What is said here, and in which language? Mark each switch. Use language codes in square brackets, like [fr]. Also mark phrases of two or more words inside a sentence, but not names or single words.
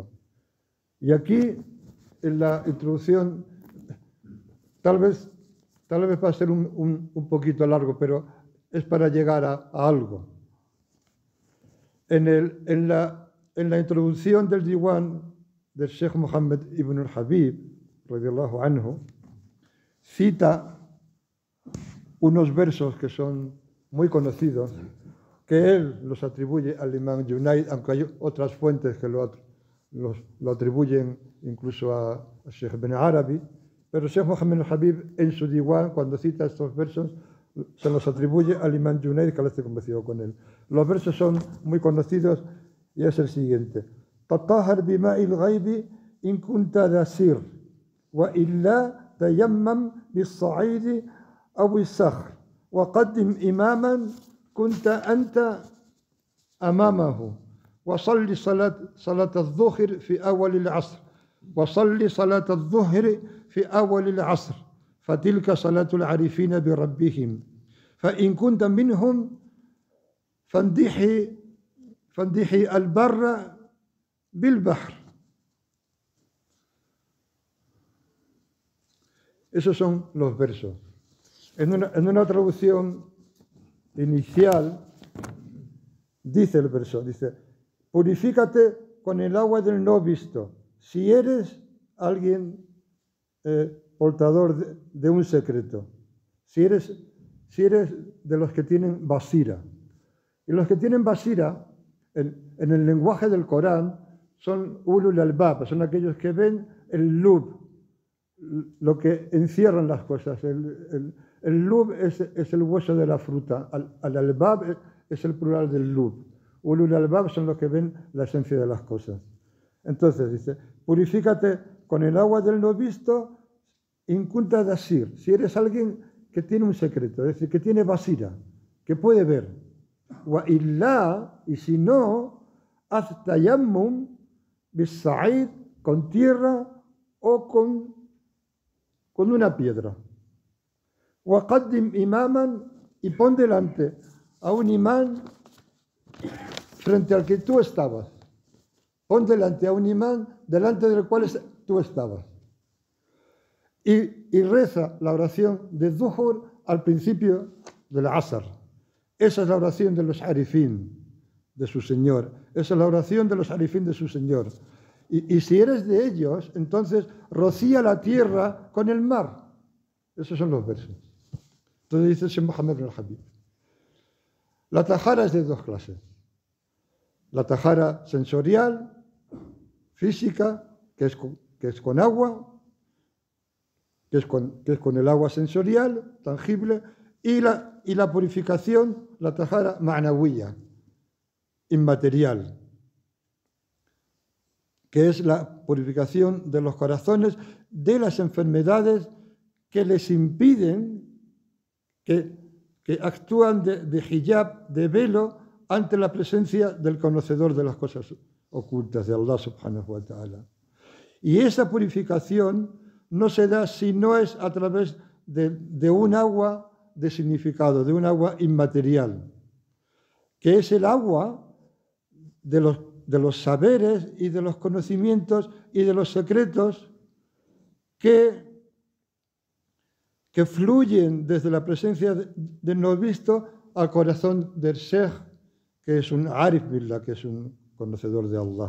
[es] Y aquí, en la introducción, tal vez va a ser un poquito largo, pero es para llegar a algo. En la introducción del Diwan del Sheikh Muhammad ibn al-Habib, [ar] رضي الله عنه, [es] cita unos versos que son muy conocidos, que él los atribuye al imam Junayd, aunque hay otras fuentes que lo atribuyen incluso a Sheikh ibn Arabi, pero Sheikh Muhammad al-Habib en su Diwan, cuando cita estos versos, se los atribuye al imam Junayd, que esté convencido con él. Los versos son muy conocidos y es el siguiente: [ar] تطهر بماء الغيب إن كنت ذا سر وإلا تيمم بالصعيد أو بالصخر وقدم إماما كنت أنت أمامه وصل صلاة الظهر في أول العصر وصل صلاة الظهر في أول العصر فتلك صلاة العارفين بربهم فإن كنت منهم فاندحي البر بالبحر [es] Esos son los versos. En una traducción inicial dice el verso, dice, purifícate con el agua del no visto, si eres alguien portador de un secreto, si eres de los que tienen basira. Y los que tienen basira, en el lenguaje del Corán, son [ar] أولو الألباب, [es] son aquellos que ven el lub, lo que encierran las cosas. El lub es el hueso de la fruta, [ar] الألباب [es] es el plural del lub. [ar] أولو الألباب [es] son los que ven la esencia de las cosas. Entonces dice, purifícate con el agua del no visto, [ar] إن كنت ذا سر, [es] si eres alguien que tiene un secreto, es decir, que tiene basira, que puede ver. [ar] وإلا, [es] y si no, haz [ar] تيمم بالصعيد, [es] con tierra o con una piedra. [ar] وقدم إماما, [es] y pon delante a un imán frente al que tú estabas. Pon delante a un imán delante del cual tú estabas. Y reza la oración de Zuhur al principio del Asr. Esa es la oración de los arifín de su Señor. Esa es la oración de los arifín de su Señor. Y si eres de ellos, entonces rocía la tierra con el mar. Esos son los versos. Entonces dice Sheikh Mohammed bin al-Habib. La tajara es de dos clases. La tajara sensorial, física, que es con agua, que es con el agua sensorial, tangible, y la purificación, la [ar] طهارة معنوية, [es] inmaterial, que es la purificación de los corazones de las enfermedades que les impiden, que actúan de hijab, de velo, ante la presencia del conocedor de las cosas ocultas, de Allah [ar] سبحانه وتعالى. [es] Y esa purificación no se da si no es a través de un agua de significado, de un agua inmaterial, que es el agua de los saberes y de los conocimientos y de los secretos que fluyen desde la presencia del no visto al corazón del Sheikh, que es un [ar] عارف بالله, [es] que es un conocedor de Allah.